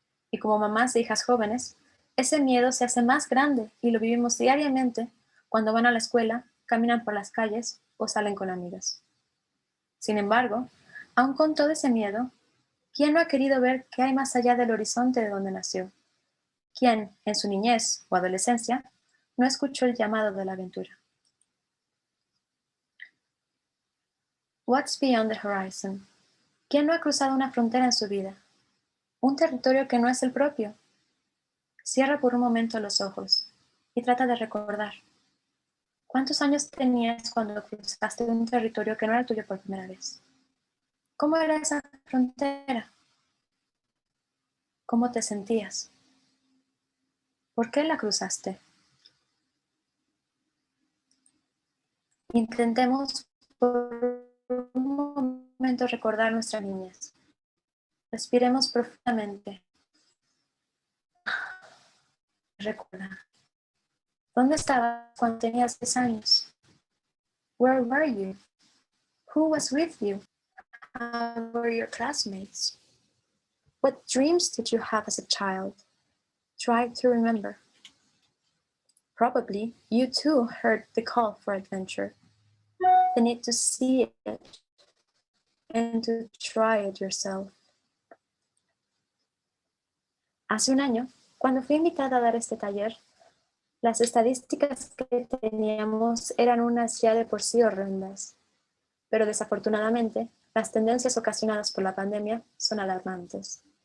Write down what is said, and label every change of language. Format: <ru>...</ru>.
<es>Y como mamás de hijas jóvenes, ese miedo se hace más grande y lo vivimos diariamente cuando van a la escuela, caminan por las calles o salen con amigas. Sin embargo, aun con todo ese miedo, ¿quién no ha querido ver qué hay más allá del horizonte de donde nació? ¿Quién, en su niñez o adolescencia, no escuchó el llamado de la aventura?</es> <en>What's beyond the horizon?</en> <es>¿Quién no ha cruzado una frontera en su vida? Un territorio que no es el propio. Cierra por un momento los ojos y trata de recordar. ¿Cuántos años tenías cuando cruzaste un territorio que no era tuyo por primera vez? ¿Cómo era esa frontera? ¿Cómo te sentías? ¿Por qué la cruzaste? Intentemos por un momento recordar nuestra niñez. Respiremos profundamente. Recuerda. ¿Dónde estabas cuando tenías 10 años?</es> <en>Where were you? Who was with you? How were your classmates? What dreams did you have as a child? Try to remember. Probably you too heard the call for adventure. The need to see it and to try it yourself.</en> <es>Hace un año, cuando fui invitada a dar este taller, las estadísticas que teníamos eran unas ya de por sí horrendas, pero desafortunadamente las tendencias ocasionadas por la pandemia son alarmantes.</es>